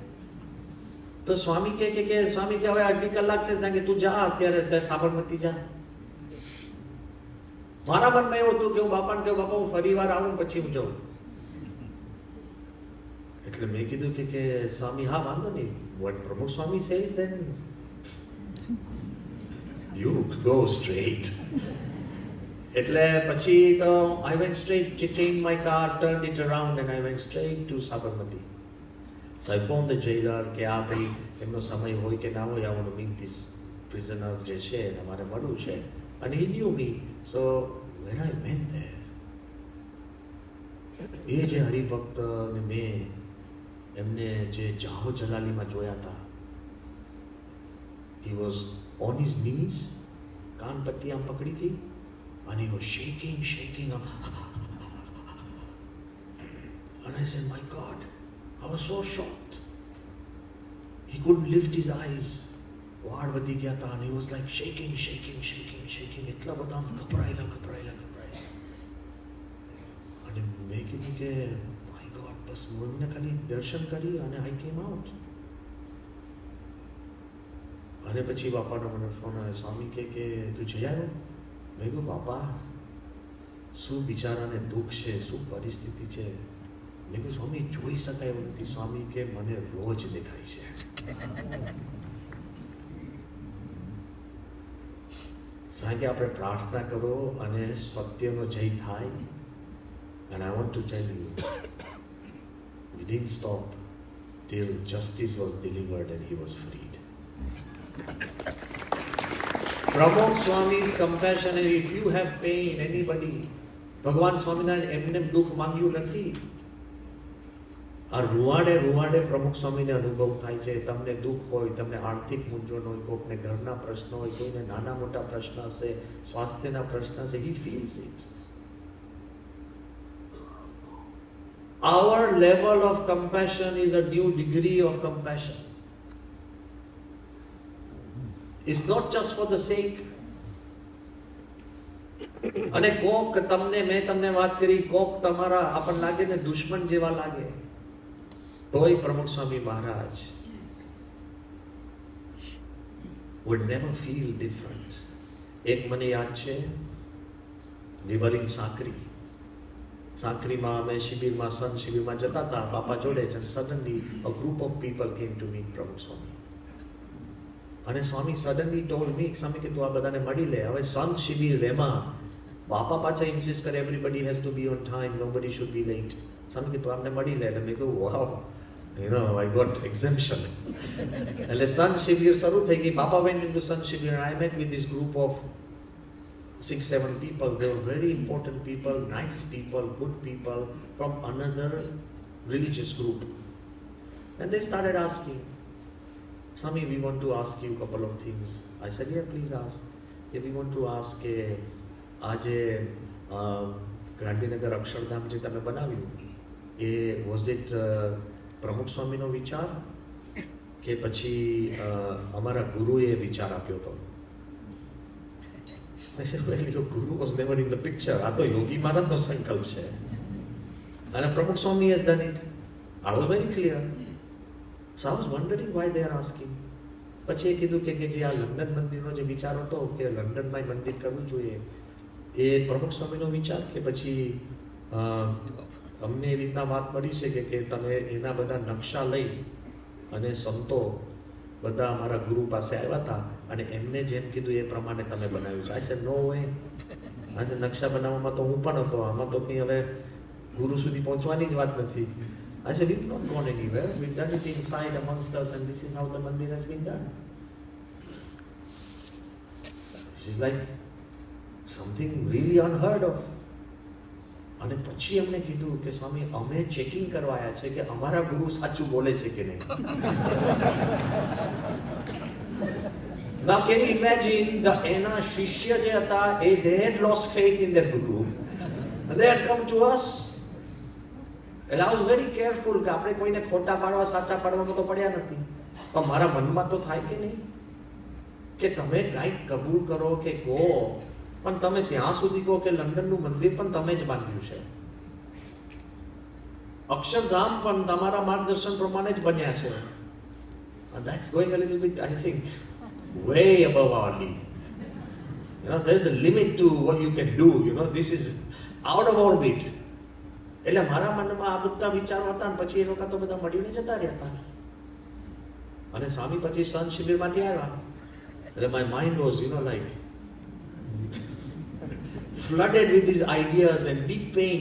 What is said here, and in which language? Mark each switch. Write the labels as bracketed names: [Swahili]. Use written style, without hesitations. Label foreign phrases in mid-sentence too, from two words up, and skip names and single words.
[Gujarati] તો સ્વામી કે સ્વામી કે હવે 2.5 કલાક છે, કે તું જા અત્યારે સાબરમતી જા. મારા મનમાં એવું હતું કે હું બાપાને કહ્યું બાપા હું ફરી વાર આવું પછી હું જાઉં. એટલે મેં કીધું કે સ્વામી હા વાંધો નહીં, [English] what પ્રમુખ સ્વામી says then you go straight. [Gujarati] એટલે પછી તો [English] I went straight, changed my car, turned it around and I went straight to Sabarmati. So I phoned the jailer [Gujarati] કે આ ભાઈ એમનો સમય હોય કે ના હોય, [English] I want to meet this prisoner [Gujarati] જે છે એને મારે મળવું છે. [English] And he knew me. So when I went there, [Gujarati] એ જે હરિભક્ત ને મેં એમને જે જાહો જલાલીમાં જોયા હતા, [English] he was on his knees, [Gujarati] કાન પટ્ટી આમ પકડી હતી [English] and he was shaking up. And I said, my God, I was so shocked. He couldn't lift his eyes. [Gujarati] વાળ વધી ગયા હતા [English] and he was like shaking. [Gujarati] એટલા બધા ઘબરાયેલા. અને મેં કીધું કે [English] my God, [Gujarati] બસ હું એમને ખાલી દર્શન કરી અને [English] I came out. [Gujarati] અને પછી બાપાનો મને ફોન આવ્યો, સ્વામી કે તું જઈ આવ્યો? મેં કહ્યું બાપા શું બિચારાને દુઃખ છે, શું પરિસ્થિતિ છે. મેં કહ્યું સ્વામી જોઈ શકાય એવું નથી. સ્વામી કે મને રોજ દેખાય છે. સાંજે આપણે પ્રાર્થના કરો અને સત્યનો જય થાય. [English] And I want to tell you, we didn't stop till justice was delivered and he was freed. Pramukh Swami's compassion, and if you have pain, anybody, [Gujarati] ભગવાન સ્વામિનારાયણ એમને દુઃખ માંગ્યું નથી. આ રૂવાડે પ્રમુખ સ્વામીને અનુભવ થાય છે. તમને દુઃખ હોય, તમને આર્થિક મૂંઝવણ હોય, કોઈકને ઘરના પ્રશ્નો હોય, કોઈને નાના મોટા પ્રશ્ન હશે, સ્વાસ્થ્યના પ્રશ્ન હશે, [English] he feels it. Our level of compassion is a new degree of compassion. It's not just for the sake. [Gujarati] અને કોક મેં તમને વાત કરી, કોક તમારા આપણને લાગે ને દુશ્મન જેવા લાગે, તોય પ્રમુખ સ્વામી મહારાજ [English] would never feel different. [Gujarati] એક મને યાદ છે, [English] we were in [Gujarati] સાંકરીમાં અમે શિબિરમાં, સંત શિબિરમાં જતા હતા બાપા જોડે જ, [English] and suddenly a group of people came to meet પ્રમુખ સ્વામી. અને સ્વામી suddenly told me, [Gujarati] સ્વામી કે તું આ બધાને મળી લે. હવે સંત શિબિર એમાં બાપા પાછા ઇન્સિસ્ટ કરે [English] everybody has to be on time, nobody should be late. [Gujarati] સ્વામી કે તું આમને મળી લે. એટલે મેં કહ્યું [English] wow, I got exemption. [Gujarati] એટલે સંત શિબિર શરૂ થઈ ગઈ. [English] બાપા went into [Gujarati] સંત શિબિર [English] and I met with this group of 6-7 people. They were very important people, nice people, good people from another religious group. And they started asking, Swami, we want to ask you a couple of things. I said, yeah, please ask. Yeah, we want to ask [Gujarati] કે આજે ગાંધીનગર અક્ષરધામ જે તમે બનાવ્યું, એ [English] was it [Gujarati] પ્રમુખ સ્વામીનો વિચાર કે પછી અમારા ગુરુએ વિચાર આપ્યો હતો? [English] I said, well, your guru was never in the picture. [Gujarati] આ તો યોગી મહારાજનો સંકલ્પ છે અને પ્રમુખ સ્વામી [English] has done it. I was very clear. So I was wondering why they are asking. [Gujarati] પછી એ કીધું કે જે આ લંડન મંદિરનો જે વિચાર હતો કે લંડનમાં મંદિર કરવું જોઈએ, એ પ્રમુખ સ્વામીનો વિચાર કે પછી અમને એ રીતના વાત મળી છે કે તમે એના બધા નકશા લઈ અને સંતો બધા અમારા ગુરુ પાસે આવ્યા હતા અને એમને જેમ કીધું એ પ્રમાણે તમે બનાવ્યું છે. [English] I said, no way. [Gujarati] આજે નકશા બનાવવામાં તો હું પણ હતો, આમાં તો કંઈ હવે ગુરુ સુધી પહોંચવાની જ વાત નથી. [English] I said, we've not gone anywhere. We've done it inside amongst us and this is how the mandir has been done. She's like something really unheard of. [Gujarati] અને પછી એમને કીધું કે સ્વામી અમે ચેકિંગ કરવા આવ્યા છે કે અમારા ગુરુ સાચું બોલે છે કે નહીં. [English] Now can you imagine [Gujarati] એના શિષ્ય જે હતા [English] they had lost faith in their guru and they had come to us. And I was very careful [Gujarati] કે આપણે કોઈને ખોટા પાડવા સાચા પાડવામાં તો પડ્યા નથી, પણ મારા મનમાં તો થાય કે નહીં કે તમે કાંઈક કબૂલ કરો કે કહો, પણ તમે ત્યાં સુધી કહો કે લંડનનું મંદિર પણ તમે જ બાંધ્યું છે, અક્ષરધામ પણ તમારા માર્ગદર્શન પ્રમાણે જ બન્યા છે. [English] And that's going a little bit, I think, way above our league. You know, there is a limit to what you can do. You know, this is out of orbit. [Gujarati] એટલે મારા મનમાં આ બધા વિચારો હતા, અને પછી એ લોકો તો બધા મળીને જતા રહ્યા હતા. અને સ્વામી પછી સંત શિબિરમાંથી આવ્યા, એટલે [English] my mind was, you know, like flooded with these ideas and deep pain.